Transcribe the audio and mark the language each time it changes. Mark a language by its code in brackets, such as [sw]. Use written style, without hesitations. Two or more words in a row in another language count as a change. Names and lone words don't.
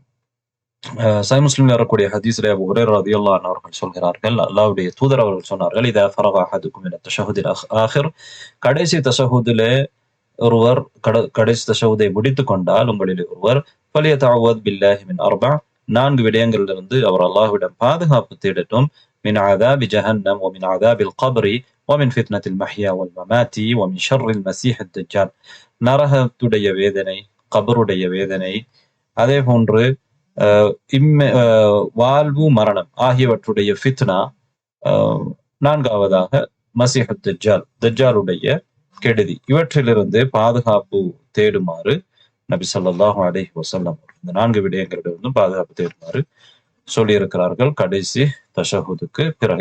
[ta] சஹீஹ் முஸ்லிம்ல வரக்கூடிய ஹதீஸ்ல அபூ ஹுரைரா [ar] رضي الله عنه [ta] அவர்கள் சொல்கிறார்கள், அல்லாஹ்வுடைய தூதர் அவர்கள் சொன்னார்கள், [ar] إذا فرغ أحدكم من التشهد الآخر, [ta] கடைசி தஷஹுதிலே ஒருவர் கடைசி தஷஹுதை முடித்துக் கொண்டால் உங்களில் ஒருவர் [ar] فليتعوذ بالله من أربع, [ta] 4 விடயங்களிலிருந்து அவர் அல்லாஹ்விடம் பாதுகாப்பு தேடட்டும். [ar] من عذاب جهنم ومن عذاب القبر, ومن فتنة المحيا والممات ومن شر المسيح الدجال. [ta] நரகத்துடைய வேதனை, கபருடைய வேதனை, அதே போன்று வாழ்வு மரணம் ஆகியவற்றுடைய ஃபித்னா, நான்காவதாக மசீஹ் தஜ்ஜால், தஜ்ஜாலுடைய கெடுதி, இவற்றிலிருந்து பாதுகாப்பு தேடுமாறு நபி [ar] صلى الله عليه وسلم [ta] இந்த 4 விடயங்களிலிருந்தும் பாதுகாப்பு தேடுமாறு சொல்லியிருக்கிறார்கள் கடைசி தஷஹுதுக்கு பிறகு.